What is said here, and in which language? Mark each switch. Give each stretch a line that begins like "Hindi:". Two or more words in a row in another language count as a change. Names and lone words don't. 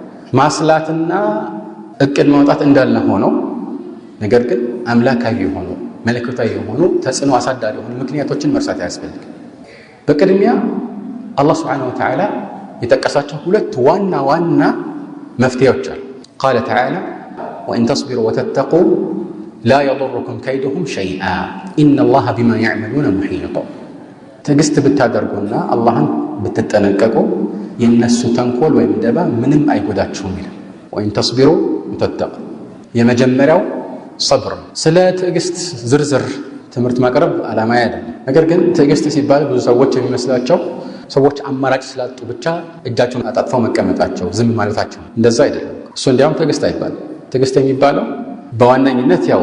Amharic: ማስላትና እቅድ ማውጣት እንዳለ ሆኖ ነገር ግን አምላካዊ የሆኑ መለኮታዊ የሆኑ ተጽዕኖ አሳዳሪ የሆኑ ምክንያቶችን መርሳት አያስፈልግም። በቅድሚያ አላህ
Arabic: سبحانه وتعالى
Amharic: የጠቀሳቸው ሁለት ዋና ዋና መፍትሄዎች አሉ።
Arabic: قال تعالى وإن تصبروا وتتقوا لا يضركم كيدهم شيئا إن الله بما يعملون محيط።
Amharic: ትዕግስት ብታደርጉና አላህን ብትጠነቀቁ የነሱ ተንኮል ወይም ደባ ምንም አይጎዳችሁም ይላል።
Arabic: وإن تصبروا وتتقوا
Amharic: የመጀመሪያው صبر። ስለ ትዕግስት ዝርዝር ትምህርት ማቅረብ ዓላማ አይደለም። ነገር ግን ትዕግስት ሲባል ብዙ ሰዎች የሚመስላቸው ሰዎች አማራጭ ስላጡ ብቻ እጃቸውን አጣጥፈው መቀመጣቸው ዝም ማለታቸው፣ እንደዛ አይደለም። እሱ እንዲያውም ትዕግስት አይባልም። ትዕግስት የሚባለው በዋናኝነት ያው